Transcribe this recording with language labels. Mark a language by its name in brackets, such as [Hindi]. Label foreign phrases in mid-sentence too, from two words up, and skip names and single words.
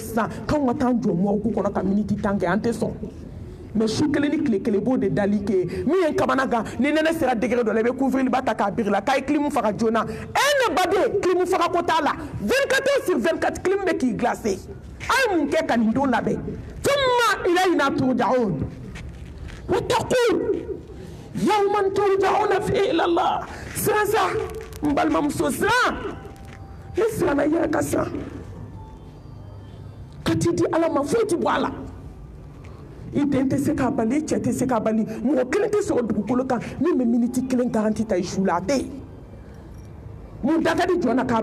[Bambara] sisan k'anw ka taa jɔ mɔgɔw kɔnɔ ka miniti 10 kɛ an tɛ sɔn mais su kelen ni tile kelen b'o de dali kɛ min ye kamana gan ni nɛnɛ sera degré dɔ la I bɛ couvre-lit ba ta k'a biri la k'a ye clim faga joona ne baden clim faga ko t'a la [French] 24 heures sur 24 [Bambara] clim bɛ k'i glacer a ye mun kɛ ka nin don labɛn [Arabic] ثم إلينا ترجعون واتقوا يوما ترجعون فيه إلى الله [Bambara] siran sa n balimamuso siran ne siranna I yɛrɛ ka siran ka t'i di Ala ma foyi tɛ bɔ a la I den tɛ se k'a bali I cɛ tɛ se k'a bali mɔgɔ kelen tɛ sɔrɔ dugukolo kan min bɛ miniti 1 garanti ta I su la a tɛ yen mun da ka di jɔn na k'a